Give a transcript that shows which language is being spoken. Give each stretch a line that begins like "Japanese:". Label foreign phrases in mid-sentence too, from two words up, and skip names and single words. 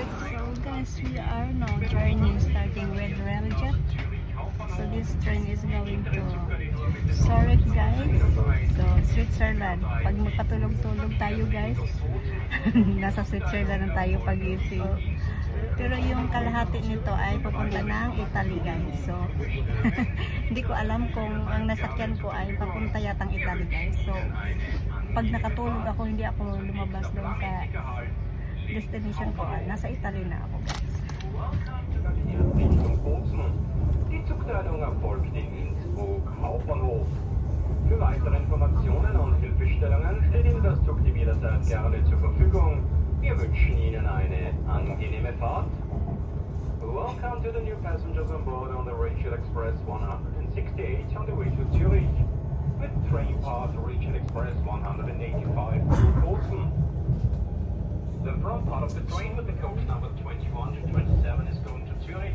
English: So guys, we are now journey starting with Railjet. So this train is going to Zurich guys. So Switzerland.
Filipino: Pag magpatulog-tulog tayo guys, nasa Switzerland na tayo pag-isip. Pero yung kalahati nito ay papunta ng Italy guys. So, hindi ko alam kung ang nasakyan ko ay papunta yatang Italy guys. So, pag nakatulog ako, hindi ako lumabas doon sa destination ko. Nasa Italy na ako guys.
German: Die Zugladung erfolgt in Innsbruck Hauptbahnhof. Für weitere Informationen und Hilfestellungen steht Ihnen das Zugteam jederzeit gerne zur Verfügung. Wir wünschen Ihnen eine angenehme Fahrt.
English: Welcome to the new passengers on board on the Riedel Express 168 on the way to Zurich. With train path Riedel Express 185 to Bozen. The front part of the train with the coach number 21 to 27 is going to Zurich.